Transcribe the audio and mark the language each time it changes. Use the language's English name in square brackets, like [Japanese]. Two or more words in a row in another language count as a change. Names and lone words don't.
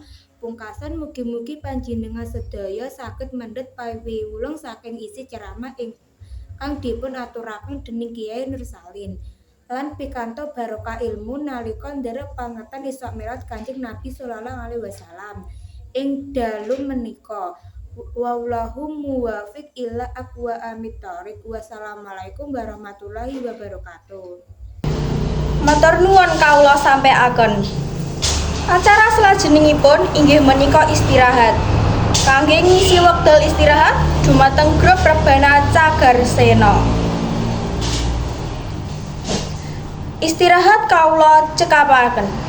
[Javanese] Pungkasan mugi-mugi panjenengan sedaya saged mendhet pawiwulung saking isi ceramah ingkang dipun aturaken dening Kyai Nur Salim lan pikanto barokah ilmu nalika nderek pangeten Isra Mi'raj Kanjeng Nabi [Arabic] صلى الله عليه وسلم [Javanese] ing dalu menika. [Arabic] والله الموفق إلى أقوم الطريق. والسلام عليكم ورحمة الله وبركاته. [Javanese] Matur nuwun kawula sampaiaken. Acara salajengipun inggih menika istirahat. Kangge ngisi wekdal istirahat dumateng grup Rebana Cagar Sena. Istirahat kawula cekapaken.